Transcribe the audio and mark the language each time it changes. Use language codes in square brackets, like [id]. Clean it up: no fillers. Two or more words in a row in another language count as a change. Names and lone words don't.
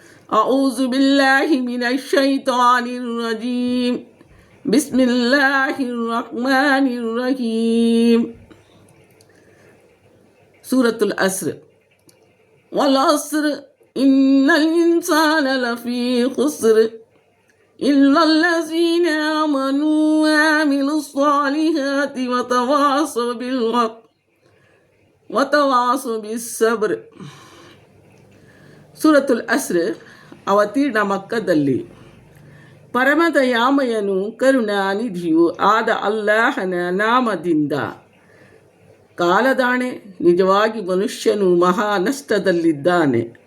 [ar] أعوذ بالله من الشيطان الرجيم بسم الله الرحمن الرحيم سورة العصر والعصر إن الإنسان لفي خسر إلا الذين آمنوا وعملوا الصالحات وتواصوا بالحق وتواصوا بالصبر. [kn] ಸೂರತುಲ್ ಅಸ್ರ್ ಅವತೀರ್ಣ ಮಕ್ಕದಲ್ಲಿ. ಪರಮದಯಾಮಯನು ಕರುಣಾನಿಧಿಯೂ ಆದ ಅಲ್ಲಾಹನ ನಾಮದಿಂದ. ಕಾಲದಾಣೆ, ನಿಜವಾಗಿ ಮನುಷ್ಯನು ಮಹಾ ನಷ್ಟದಲ್ಲಿದ್ದಾನೆ.